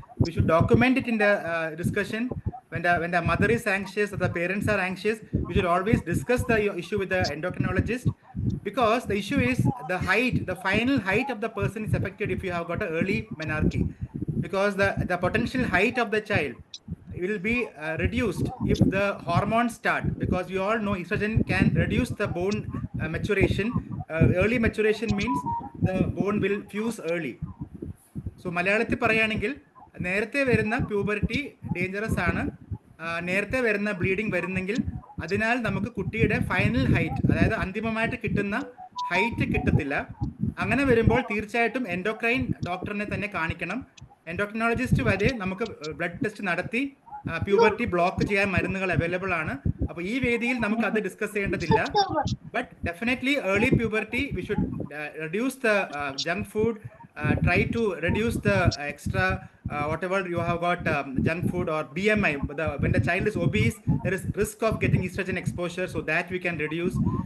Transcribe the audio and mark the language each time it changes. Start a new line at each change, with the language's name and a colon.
English: We should document it in the discussion. When the mother is anxious or the parents are anxious, we should always discuss the issue with the endocrinologist, because the issue is the height, the final height of the person is affected if you have got an early menarche, because the potential height of the child will be reduced if the hormones start, because you all know estrogen can reduce the bone maturation. Early maturation means the bone will fuse early.
Malayalam: So മലയാളത്തിൽ പറയുകയാണെങ്കിൽ നേരത്തെ വരുന്ന puberty dangerous ആണ്, നേരത്തെ വരുന്ന bleeding വരുന്നെങ്കിൽ അതിനാൽ നമുക്ക് കുട്ടിയുടെ ഫൈനൽ ഹൈറ്റ്, അതായത് അന്തിമമായിട്ട് കിട്ടുന്ന ഹൈറ്റ് കിട്ടത്തില്ല. അങ്ങനെ വരുമ്പോൾ തീർച്ചയായിട്ടും എൻഡോക്രൈൻ ഡോക്ടറിനെ തന്നെ കാണിക്കണം. എൻഡോക്രിനോളജിസ്റ്റ് വരെ നമുക്ക് ബ്ലഡ് ടെസ്റ്റ് നടത്തി പ്യൂബർട്ടി ബ്ലോക്ക് ചെയ്യാൻ മരുന്നുകൾ അവൈലബിൾ ആണ്. അപ്പോൾ ഈ വേദിയിൽ നമുക്ക് അത് ഡിസ്കസ് ചെയ്യേണ്ടതില്ല.
English: But definitely early puberty, we should reduce the junk food, try to reduce the extra whatever you have got junk food or BMI. When the child is obese, there is risk of getting estrogen exposure, so that we can reduce.